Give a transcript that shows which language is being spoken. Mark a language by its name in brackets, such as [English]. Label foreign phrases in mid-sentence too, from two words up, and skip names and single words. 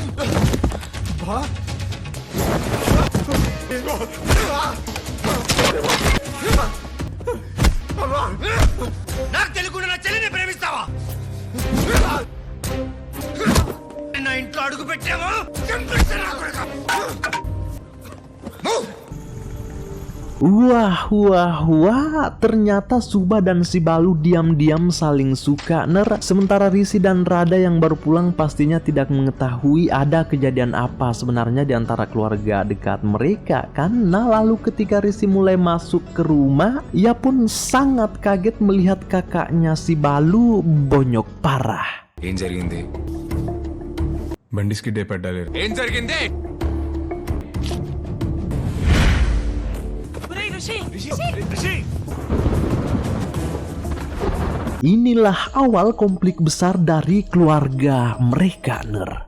[Telugu] నాకు తెలియకుండా నా చెల్లిని ప్రేమిస్తావా? నా ఇంట్లో అడుగు పెట్టావా? [Indonesian] Wah, ternyata Subha dan si Balu diam-diam saling suka Ner. Sementara Risi dan Radha yang baru pulang pastinya tidak mengetahui ada kejadian apa sebenarnya di antara keluarga dekat mereka kan. Nah, lalu ketika Risi mulai masuk ke rumah, ia pun sangat kaget melihat kakaknya si Balu bonyok parah. [Telugu] ఏం జరిగింది? బండి స్కిడ్ అయి పడ్డారు. ఏం జరిగింది? [Indonesian] Inilah awal konflik besar dari keluarga mereka Ner.